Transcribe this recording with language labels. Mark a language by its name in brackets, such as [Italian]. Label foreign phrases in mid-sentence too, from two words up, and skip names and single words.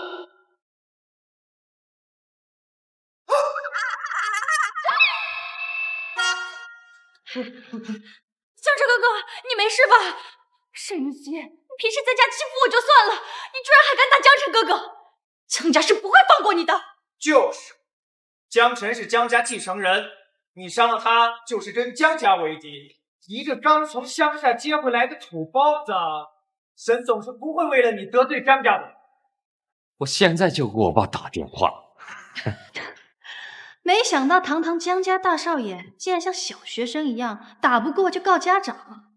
[Chinese] 江澄哥哥，你沒事吧？沈雲熙，你平時在家欺負我就算了，你居然還敢打江澄哥哥！江家是不會放過你的。就是，江澄是江家繼承人，你傷了他，就是跟江家為敵。一個剛從鄉下接回來的土包子，沈總是不會為了你得罪張家的。我現在就給我爸打電話。沒想到堂堂江家大少爺，竟然像小學生一樣，打不過就告家長。